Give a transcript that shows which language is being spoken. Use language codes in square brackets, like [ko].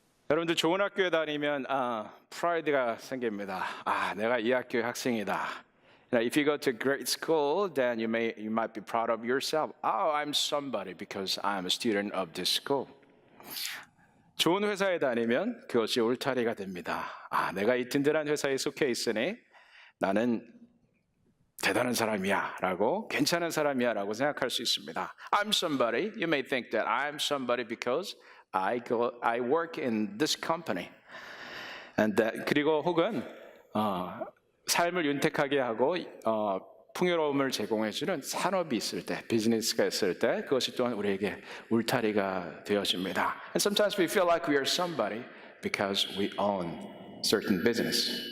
[ko] 여러분들 좋은 학교에 다니면 프라이드가 생깁니다. 내가 이 학교의 학생이다. [en] If you go to great school, then you might be proud of yourself. Oh, I'm somebody because I'm a student of this school. [ko] 좋은 회사에 다니면 그것이 울타리가 됩니다. 내가 이 든든한 회사에 속해 있으니 나는 대단한 사람이야 라고, 괜찮은 사람이야 라고 생각할 수 있습니다. [en] I'm somebody. You may think that I'm somebody because I work in this company. [ko] 그리고 혹은 삶을 윤택하게 하고 풍요로움을 제공해주는 산업이 있을 때, 비즈니스가 있을 때 그것이 또한 우리에게 울타리가 되어집니다. [en] And sometimes we feel like we are somebody because we own certain business.